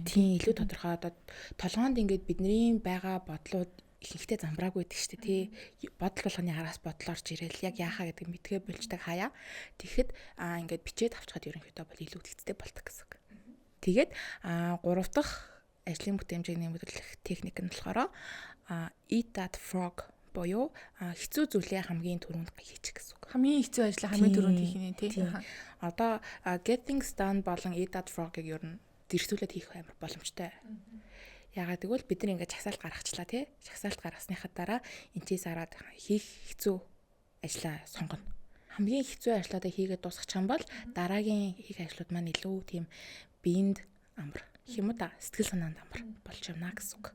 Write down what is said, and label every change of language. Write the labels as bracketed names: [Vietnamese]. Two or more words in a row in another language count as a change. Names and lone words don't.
[Mongolian] Тийм илүү тодорхой одоо толгоонд ингээд бидний байгаа бодлууд ихэнхдээ замбраагүй байдаг шүү дээ тий. Бодол болгоны араас бодол орж ирээл яг яахаа гэдэг мэдгээ болждаг хаяа. Тэгэхэд ингээд бичээд авчихад ерөнхийдөө бол илүү тэгцтэй болдог гэсэн үг. Тэгээд 3 дахь ажлын бүтээмжийг нэмэгдүүлэх техник нь болохоор [English] eat that frog [Mongolian] буюу хэцүү зүйлээ хамгийн түрүүнд хийчих гэсэн үг. Хамгийн хэцүү ажлаа хамгийн түрүүнд хийх нь тий. Одоо [English] get things done [Mongolian] болон [English] eat that frog- [Mongolian] ыг ер нь зэрэгцүүлээд хийх амар боломжтой. Ягаад гэвэл бид нар ингээд чагсаалт гаргачлаа тий. Чагсаалт гаргасныхаа дараа энэчээс хараад хийх хэцүү ажлаа сонгоно. Хамгийн хэцүү ажлуудаа хийгээд дуусгах юм бол дараагийн хийх ажлууд маань илүү тийм биед амар юм уу та сэтгэл санаанд амар болж явна гэсэн үг.